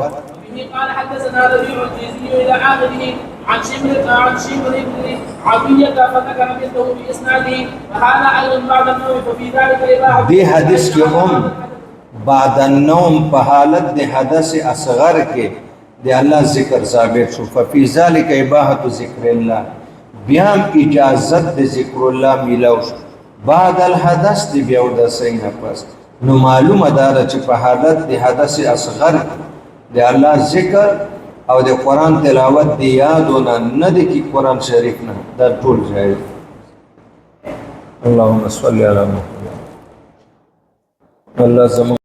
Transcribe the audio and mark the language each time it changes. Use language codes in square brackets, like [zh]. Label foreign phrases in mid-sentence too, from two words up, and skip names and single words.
[ar] قال حدثنا ربيع الجيزي الى اخره عن شمر بن عطية فذكر مثله باسناده وهذا ايضا بعد النوم ففي ذلك اباحه [ps] دي حدیث کې هم [ar] بعد النوم [ps] په حالت د حدث اصغر کې د الله ذکر ثابت شو [ar] ففي ذلك اباحه ذکر الله [ps] بیا اجازت د ذکر الله میلاو [ar] بعد الحدث [ps] دی بیا د سین پس نو معلومه ده چې په حالت د حدث اصغر د الله ذکر او د قران تلاوت دی یادونه نه د کی قران شریف نه دا ټول جایز [ar] اللهم صل علی محمد [ps] الله زمو